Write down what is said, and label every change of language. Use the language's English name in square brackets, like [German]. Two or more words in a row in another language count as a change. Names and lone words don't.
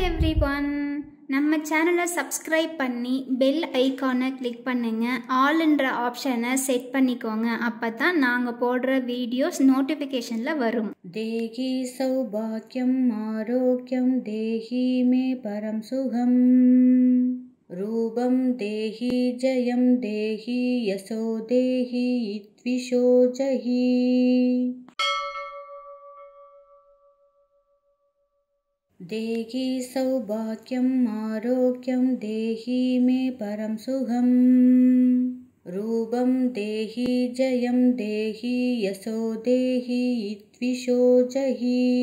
[Tamil] எவ்ரிவன், நம்ம சேனலை சப்ஸ்கிரைப் பண்ணி [English] பெல் ஐகானை [Tamil] கிளிக் பண்ணுங்க. ஆல்ன்ற ஆப்ஷனை செட் பண்ணிக்கோங்க. அப்பதான் நாங்கள் போடுற [English] வீடியோஸ் நோட்டிஃபிகேஷனில் [Tamil] வரும். [Sanskrit] देहि सौभाग्यम आरोग्यम देहि मे परम सुखम रूपम देहि जयम देहि यशो देहि द्विषो जहि देहि सौभाग्यम आरोग्यम देहि मे परम सुखम रूपम देहि जयम देहि यशो देहि द्विषो जहि